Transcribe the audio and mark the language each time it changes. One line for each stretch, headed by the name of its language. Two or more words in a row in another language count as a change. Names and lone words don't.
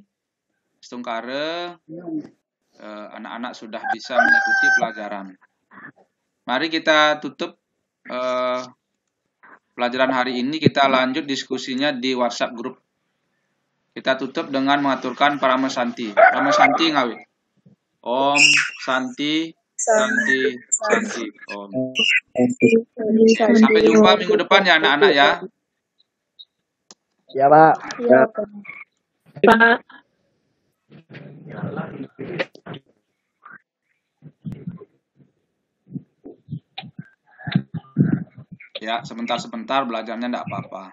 Indonesian: Setungkare anak-anak sudah bisa mengikuti pelajaran. Mari kita tutup pelajaran hari ini, kita lanjut diskusinya di WhatsApp grup. Kita tutup dengan mengaturkan Parama Santi.
Sanskrit: Parama Santi ngawi. Om Santi Santi Santi Om.
Indonesian: Sampai jumpa minggu depan ya anak-anak ya. Ya, Pak. Ya, Pak. Ya, sebentar-sebentar belajarnya enggak apa-apa.